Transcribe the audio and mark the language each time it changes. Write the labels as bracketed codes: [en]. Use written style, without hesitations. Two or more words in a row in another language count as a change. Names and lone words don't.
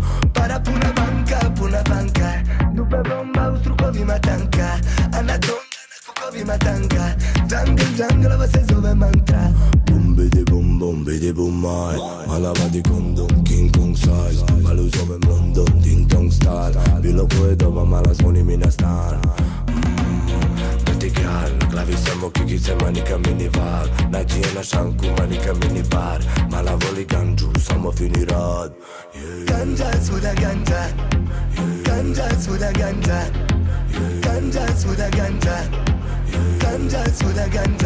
[hr] Para puna banka. Duple bomba u strukovima tanka. Anakonda na kukovima tanga. Jungle, ovo se zove mantra. Bum bidi bum maj. Mala vadi kondom, King Kong size. Malu zovem London, [en] ding dong style. [hr] Bilo koje doba mala zvoni mi na stan. [en] Dirty girl, [hr] na glavi samo kikice, manika minival. Nađi je na šanku, manika minibar. Mala voli ganđu, samo fini rad. Ganđa, svuda ganđa. Ganđa, svuda ganđa. Ganđa, svuda ganđa. Ganđa, svuda ganđa.